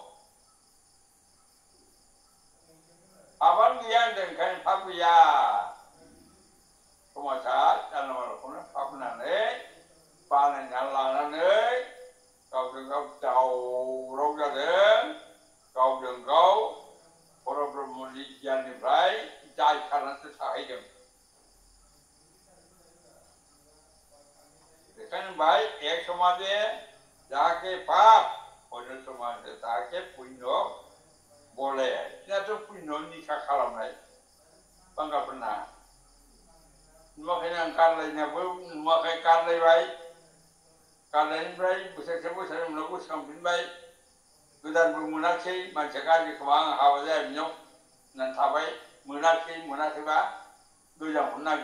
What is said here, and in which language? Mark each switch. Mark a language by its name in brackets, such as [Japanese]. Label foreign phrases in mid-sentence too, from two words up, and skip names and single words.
[Bodo] पापानो गैया होनदों ओंखायनो पाप गैया समाजा जानला मानलाखौनो पाप होनानै बानायना लानानै गावजों गाव दावराव जादों गावजों गाव बर' ब्रह्मनि गियाननिफ्राय जाय खारनासो थाहैदों [Bangla] बेखायनो ভাই এক সমাজে যাকে পাপ অন্য সমাজে যাকে পুণ্য বলে [Bodo] बिसोरनाथ' पुण्य निखा खालामनाय बांगालफोरना नुवाखैनो आं गारलायनायाबो नुवाखै गारलायबाय गारनायनिफ्राय बोसोरसे बोसोरनि उनाव गोसोखांफिनबाय गोदानबो मोनाखै मानसिया गाज्रि खोमा आं हाबा जायाबिनाव होननानै थाबाय मोनाखैबा गोजामखौ